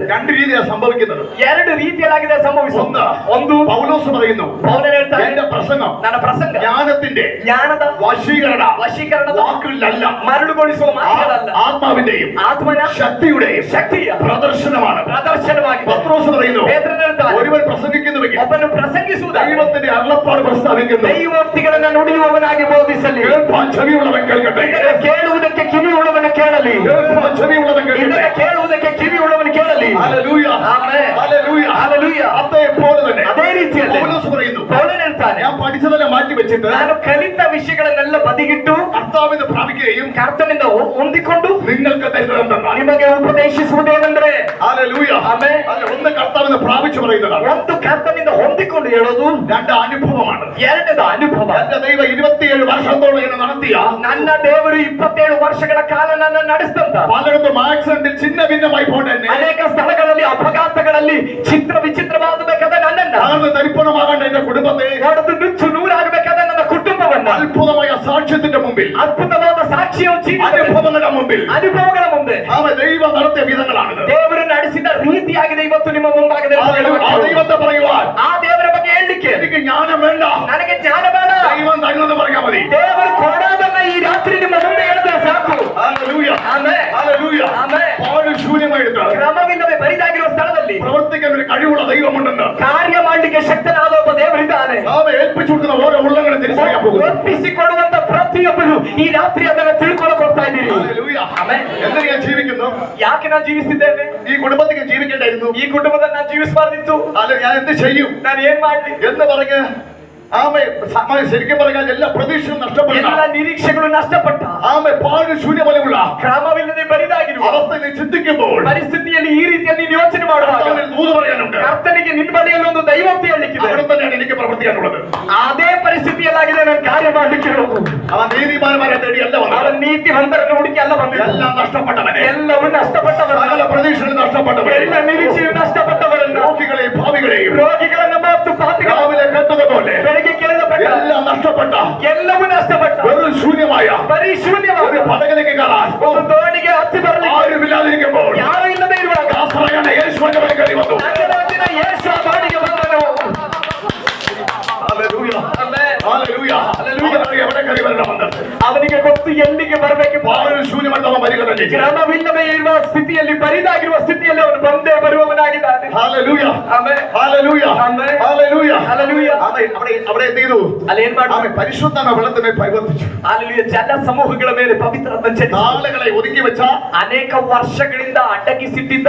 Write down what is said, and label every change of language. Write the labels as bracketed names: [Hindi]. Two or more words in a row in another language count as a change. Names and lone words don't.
[Malayalam] രണ്ട് രീതിയാണ് സംഭവിക്കുന്നത്. [Kannada] ಎರಡು ರೀತಿಯಲ್ಲಾಗಿದೆ ಸಂಭವಿಸುವುದು. ಒಂದು [Malayalam] പൗലോസ് പറയുന്നു, [Kannada] ಪೌಲನು ಹೇಳ್ತಾನೆ, [Malayalam] എന്റെ പ്രസംഗം [Kannada] ನನ್ನ ಪ್ರಸಂಗ [Malayalam] ജ്ഞാനದ [Kannada] ವಶೀಕರಣ [Malayalam] വാക്കുകളിലല്ല, [Kannada] ಮರಳುಗೊಳಿಸುವ ಮಾತುಗಳಲ್ಲ, [Malayalam] ആത്മാവിന്റെയും [Kannada] ಆತ್ಮನ [Malayalam] ശക്തിയുടെയും [Kannada] ಪ್ರದರ್ಶನವಾಗಿ [Malayalam] പത്രോസ് പറയുന്നു, [Kannada] ಪೇತ್ರನು ಹೇಳ್ತಾನೆ, [Malayalam] ഒരുവൻ പ്രസംഗിക്കുന്നുവെങ്കിൽ [Kannada] ಒಬ್ಬನು ಪ್ರಸಂಗಿಸುವುದು [Malayalam] ദൈവത്തിന്റെ അരുളപ്പാട് പ്രസ്താവിക്കുന്നു, [Kannada] ದೈವೋಕ್ತಿಗಳನ್ನು ನುಡಿಯುವವನಾಗಿ ಬೋಧಿಸಲಿ, [Malayalam] കേൾപ്പാൻ ചെവിയുള്ളവൻ കേൾക്കട്ടെ, [Kannada] ಇದನ್ನು ಕೇಳುವುದಕ್ಕೆ ಕಿವಿಯುಳ್ಳವನು ಕೇಳಲಿ, [Malayalam] കേൾപ്പാൻ ചെവിയുള്ളവൻ കേൾക്കട്ടെ, [Kannada] ಇದನ್ನು ಕೇಳುವುದಕ್ಕೆ ಕಿವಿಯುಳ್ಳವನು ಕೇಳಲಿ. [Malayalam] ഹല്ലേലൂയ, [Kannada] ಆಮೆನ್, [Malayalam] ഹല്ലേലൂയ, [Kannada] ಹಲ್ಲೆಲೂಯಾ. [Malayalam] അതേപോലെ തന്നെ [Kannada] ಅದೇ ರೀತಿಯಲ್ಲಿ [Malayalam] പൗലോസ് പറയുന്നു, [Kannada] ಪೌಲನು ಹೇಳ್ತಾನೆ, [Malayalam] ഞാൻ പഠിച്ചതെല്ലാം മാറ്റി വെച്ചിട്ട് [Kannada] ನಾನು ಕಲಿತ ವಿಷಯಗಳನ್ನೆಲ್ಲ ಬದಿಗಿಟ್ಟು [Malayalam] കർത്താവിനെ പ്രാപിക്കുകയും [Kannada] ಕರ್ತನಿಂದ ಹೊಂದಿಕೊಂಡು [Malayalam] നിങ്ങൾക്ക് തരുന്നതെന്താണ്? [Kannada] ನಿಮಗೆ ಉಪದೇಶಿಸುವುದೇನೆಂದರೆ, [Malayalam] ഹല്ലേലൂയ, [Kannada] ಆಮೆನ್. [Malayalam] ഒന്ന് കർത്താവിനെ പ്രാപിച്ചു പറയുന്നതാണ്, [Kannada] ಒಂದು ಕರ್ತನಿಂದ ಹೊಂದಿಕೊಂಡು ಹೇಳೋದು, [Malayalam] രണ്ട് അനുഭവമാണ്. [Kannada] ಎರಡನೇದು ಅನುಭವ. [Malayalam] എന്റെ ദൈവം 27 വർഷത്തോളം എന്നെ നടത്തിയ [Kannada] ನನ್ನ ದೇವರು 27 ವರ್ಷಗಳ ಕಾಲ ನನ್ನ ನಡೆಸ್ತಂತ [Malayalam] പലയിടത്തും ആക്സിഡന്റിൽ ഛിന്ന ഭിന്നമായി പോട്ടെ [Kannada] ಅನೇಕ ಸ್ಥಳಗಳಲ್ಲಿ ಅಪಘಾತಗಳಲ್ಲಿ ಚಿತ್ರ ವಿಚಿತ್ರವಾಗಬೇಕಾದ ನನ್ನನ್ನ [Malayalam] താഴ്ന്ന് തരിപ്പണമാകേണ്ട എന്റെ കുടുംബത്തെ [Kannada] ಹೊಡೆದು ನುಚ್ಚು ನೂರಾಗಬೇಕಾದ ನನ್ನ ಕುಟುಂಬವನ್ನ [Malayalam] അത്ഭുതമായ സാക്ഷ്യത്തിന്റെ മുമ്പിൽ, [Kannada] ಅದ್ಭುತವಾದ ಸಾಕ್ಷಿಯ [Malayalam] അനുഭവങ്ങളുടെ മുമ്പിൽ [Kannada] ಅನುಭವಗಳ ಮುಂದೆ [Malayalam] അവൻ ദൈവം നടത്തിയ വിധങ്ങളാണിത്. [Kannada] ದೇವರು ನಡೆಸಿದ ರೀತಿಯಾಗಿದೆ ಇವತ್ತು ನಿಮ್ಮ ಮುಂಭಾಗದಲ್ಲಿ. [Malayalam] ആ ദൈവത്തെ പറയുവാൻ [Kannada] ಆ ದೇವರ ಬಗ್ಗೆ ಹೇಳಲಿಕ್ಕೆ [Malayalam] എനിക്ക് ജ്ഞാനം വേണ്ട, [Kannada] ನನಗೆ ಜ್ಞಾನ ಬೇಡ, [Malayalam] ദൈവം തരുന്നത് പറഞ്ഞാൽ മതി. [Kannada] ದೇವರು ಕೊಡೋದನ್ನ ಈ ರಾತ್ರಿ ನಿಮ್ಮ ಮುಂದೆ ಹೇಳಿದ್ರೆ ಸಾಕು. [Malayalam] ഹല്ലേലൂയ, [Kannada] ಆಮೆನ್, [Malayalam] ഹല്ലേലൂയ. [Kannada] ಆಮೆನ್. [Malayalam] പാട് ശൂന്യമായിട്ട് [Kannada] ಕ್ರಮವಿಲ್ಲದೆ ಬರಿದಾಗಿರುವ ಸ್ಥಳದಲ್ಲಿ [Malayalam] പ്രവർത്തിക്കാൻ ഒരു കഴിവുള്ള ദൈവമുണ്ടെന്ന് [Kannada] ಕಾರ್ಯ ಮಾಡಲಿಕ್ಕೆ ಶಕ್ತನಾದ ಒಬ್ಬ ದೇವರಿದ್ದಾನೆ. [Malayalam] അവൻ ഏൽപ്പിച്ചു കൊടുക്കുന്ന ഓരോ ഉള്ളങ്ങളെ തിരിച്ചറിയാൻ പോകുന്നു. [Kannada] ಒಪ್ಪಿಸಿಕೊಡುವಂತ ಪ್ರತಿಯೊಬ್ಬರು ಈ ರಾತ್ರಿ ಅದನ್ನು ತಿಳ್ಕೊಳ್ಳೋಕೊಡ್ತಾ ಇದ್ದೀರಿ. [Malayalam] ഹല്ലേലൂയ. [Kannada] ಆಮೆನ್. [Malayalam] എന്തിനാ ഞാൻ ജീവിക്കുന്നു? [Kannada] ಯಾಕೆ ನಾನು ಜೀವಿಸಿದ್ದೇನೆ? [Malayalam] ഈ കുടുംബത്തിൽ ജീവിക്കേണ്ടായിരുന്നു. [Kannada] ಈ ಕುಟುಂಬದಲ್ಲಿ ನಾನು ಜೀವಿಸಬಾರ್ದಿತ್ತು. [Malayalam] അല്ല, ഞാൻ എന്ത് ചെയ്യും [Kannada] ನಾನು ಏನ್ ಮಾಡ್ಲಿ [Malayalam] എന്ന് പറഞ്ഞ് ശരിക്കും പറഞ്ഞാൽ എല്ലാ പ്രതീക്ഷയും നഷ്ടപ്പെട്ട, [Kannada] ಎಲ್ಲ ನಿರೀಕ್ಷೆಗಳು ನಷ್ಟಪಟ್ಟ, [Malayalam] പാട് ശൂന്യപോലെയുള്ള [Kannada] ಕ್ರಮವಿಲ್ಲದೆ ಬರಿದಾಗಿರುವ [Malayalam] അവസ്ഥയിൽ ചിന്തിക്കുമ്പോൾ [Kannada] ಪರಿಸ್ಥಿತಿಯಲ್ಲಿ ಈ ರೀತಿಯಲ್ಲಿ ನೀನು ಯೋಚನೆ ಮಾಡುವಾಗ [Malayalam] ദൂത് പറയാനുണ്ട്. [Kannada] ಕರ್ತನಿಗೆ ನಿನ್ನ ಬಳಿಯಲ್ಲಿ ಒಂದು ದೈವೋಕ್ತಿ ಹೇಳಲಿಕ್ಕಿದೆ. [Malayalam] അവിടെ തന്നെയാണ് എനിക്ക് പ്രവർത്തിക്കാനുള്ളത്. [Kannada] ಅದೇ ಪರಿಸ್ಥಿತಿಯಲ್ಲಾಗಿದೆ ನಾನು ಕಾರ್ಯ ಮಾಡ್ಲಿಕ್ಕಿರೋದು. [Malayalam] അവൻ നീതിമാന്മാരെ തേടി അല്ല [Kannada] ಅವರ [Malayalam] വന്നത്, [Kannada] ನೀತಿವಂತರನ್ನು ಹುಡುಕಿ ಅಲ್ಲ ಬಂದಿಲ್ಲ. [Malayalam] എല്ലാം നഷ്ടപ്പെട്ടവനെ, [Kannada] ಎಲ್ಲವೂ ನಷ್ಟಪಟ್ಟವರ, [Malayalam] സകല പ്രതീക്ഷകളും നഷ്ടപ്പെട്ടവനെ, [Kannada] ಎಲ್ಲ ನಿರೀಕ್ಷೆಯು ನಷ್ಟಪಟ್ಟವರನ್ನು, [Malayalam] രോഗികളെയും ഭാവികളെയും [Kannada] ರೋಗಿಗಳನ್ನು ಮತ್ತು ಪಾಪಿಗಳನ್ನು [Malayalam] രാവിലെ കേട്ടതുപോലെ [Kannada] ಬೆಳಗ್ಗೆ ಕೇಳಿದ ಪ್ರಕಾರ [Malayalam] എല്ലാം നഷ്ടപ്പെട്ട [Kannada] ಎಲ್ಲವೂ ನಷ್ಟಪಟ್ಟ [Malayalam] വെറും ശൂന്യമായ [Kannada] ಬರೀ ಶೂನ್ಯವಾದ [Malayalam] ഒരു പടകിലേക്ക് കയറാൻ [Kannada] ಒಂದು ದೋಣಿಗೆ ಹತ್ತಿ ಬರಲಿಕ್ಕೆ [Malayalam] ആരുമില്ലാതിരിക്കുമ്പോൾ [Kannada] ಯಾರು ಇಲ್ಲದೆ ಇರುವಾಗ [Malayalam] ദാസനായ യേശുവിന്റെ മേൽ കയറി വന്നു. [Kannada] ನಗರದಿಂದ ಯೇಸು ಆ ದೋಣಿಗೆ ಬಂದನು. [Malayalam] ഹല്ലേലൂയ, [Kannada] ಆಮೆನ್. [Malayalam] ഹല്ലേലൂയ. അവനറിയാം എവിടെ കയറി വരണമെന്ന്. [Kannada] ಅವನಿಗೆ ಗೊತ್ತು ಎಲ್ಲಿಗೆ ಬರಬೇಕು. [Malayalam] പാട് ശൂന്യമായിട്ട് അവൻ വരിക തന്നെ ചെയ്യും. [Kannada] ಕ್ರಮವಿಲ್ಲದೆ ಇರುವ ಸ್ಥಿತಿಯಲ್ಲಿ, ಬರಿದಾಗಿರುವ ಸ್ಥಿತಿಯಲ್ಲಿ ಅವನು ಬಂದೇ ಬರುವವನಾಗಿದ್ದಾನೆ. [Malayalam] ഹല്ലേലൂയ, [Kannada] ಆಮೆನ್. [Malayalam] ഹല്ലേലൂയ, ആಮೆൻ. ഹല്ലേലൂയ. ഹല്ലേലൂയ. അവിടെ എന്ത് ചെയ്തു? [Kannada] ಅಲ್ಲಿ ಏನ್ ಮಾಡ್ದ? [Malayalam] അവൻ പരിശുദ്ധാത്മ വെള്ളത്തിനെ പരിവർത്തിച്ചു. [Kannada] ಹಲ್ಲೆಲೂಯಾ. ಜನ ಸಮೂಹಗಳ ಮೇಲೆ ಪವಿತ್ರಾತ್ಮ ಚಲಿಸಿದ. [Malayalam] നാളുകളെ ഒതുക്കി വെച്ച, [Kannada] ಅನೇಕ ವರ್ಷಗಳಿಂದ ಅಡಗಿಸಿಟ್ಟಿದ್ದ,